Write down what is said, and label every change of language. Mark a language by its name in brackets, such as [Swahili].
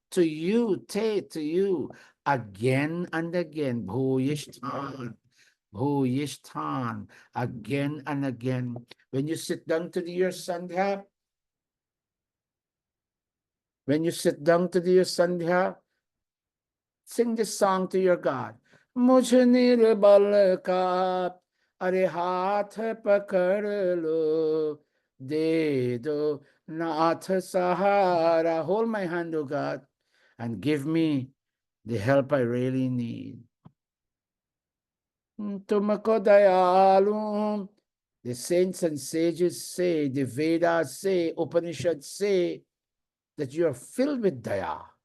[English] To you, to you, again and again. [Sanskrit] Bhuyishtan, bhuyishtan, [English] again and again. When you sit down to do your sandhya, sing this song to your God. [Hindi] मुझ निर्बल का अरे हाथ पकड़ लो, दे दो नाथ सहारा. [English] Hold my hand, O God, and give me the help I really need. [Hindi] Tumako dayalu. [English] The saints and sages say, the Vedas say, Upanishads say that you are filled with daya.